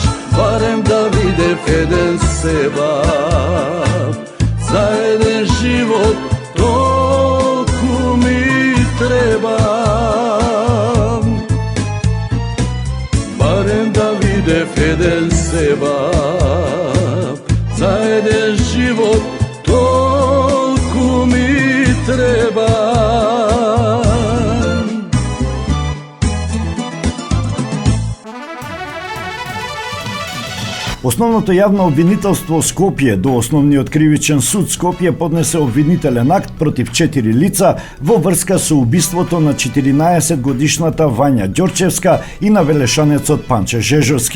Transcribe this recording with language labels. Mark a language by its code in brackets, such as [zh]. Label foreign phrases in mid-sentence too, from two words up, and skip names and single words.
[sr] Barem da videv jedan sebab, za jedan život toliko mi treba. Barem da videv jedan sebab, za jedan život toliko mi treba. [mk] Основното јавно обвинителство Скопје до Основниот кривичен суд Скопје поднесе обвинителен акт против 4 лица во врска со убиството на 14-годишната Вања Ѓорчевска и на велешанецот Панче Жежовски.